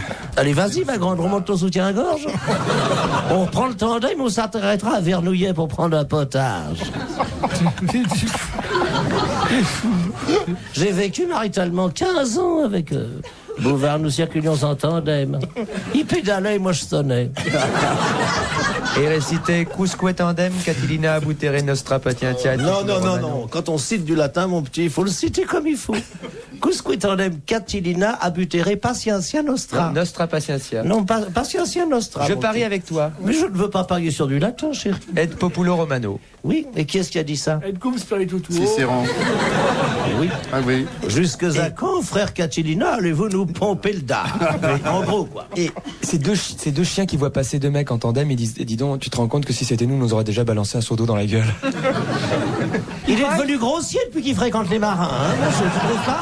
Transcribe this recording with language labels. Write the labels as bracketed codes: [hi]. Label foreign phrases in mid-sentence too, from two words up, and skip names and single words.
[fr] Allez, vas-y, ma grande, remonte ton soutien-gorge. On prend le tandem, on s'arrêtera à Vernouillet pour prendre un potage. J'ai vécu maritalement 15 ans avec Bouvard, nous circulions en tandem. Il pédalait et moi je sonnais. Et réciter [la] Quusque tandem, Catilina abutere nostra patientia. Non. [fr] Quand on cite du latin, mon petit, il faut le citer comme il faut. [la] Quusque tandem Catilina abutere patientia nostra. Nostra patientia. Non, patientia nostra. [fr] Je mon parie petit. avec toi. Mais je ne veux pas parier sur du latin, chérie. [la] Et populo romano. [fr] Oui, et qui est-ce qui a dit ça? [la] Et cum spiritu tuo. [fr] Cicéron. Oui. Ah oui. Jusque à quand, frère Catilina, allez-vous nous pomper le dard? En gros, quoi. Et ces deux chiens qui voient passer deux mecs en tandem, ils disent, dis donc, tu te rends compte que si c'était nous, on nous aurait déjà balancé un seau d'eau dans la gueule. Il est devenu grossier depuis qu'il fréquente les marins, hein, monsieur, tu trouves pas?